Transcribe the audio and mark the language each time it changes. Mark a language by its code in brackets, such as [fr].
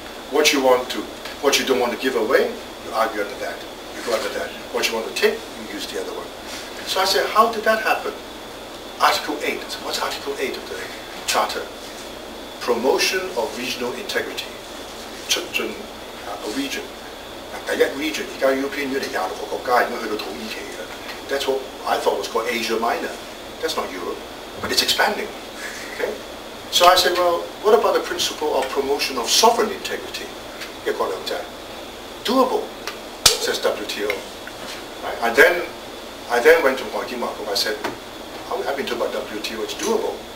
[en] What you don't want to give away, you argue under that. You go under that. What you want to take, you use the other one. So I said, how did that happen? Article 8. So what's Article 8 of the Charter? Promotion of regional integrity. [yue] 促進 [en] a region. [yue] 第一 region, 而家 European Union 26個國家已經去到土耳其嘅。 [en] That's what I thought was called Asia Minor. That's not Europe, but it's expanding. Okay? So I said, well, what about the principle of promotion of sovereign integrity? 一國兩制.Doable, says WTO. Right? I then went to Waiking Mako. I said, I've been told about WTO, it's doable.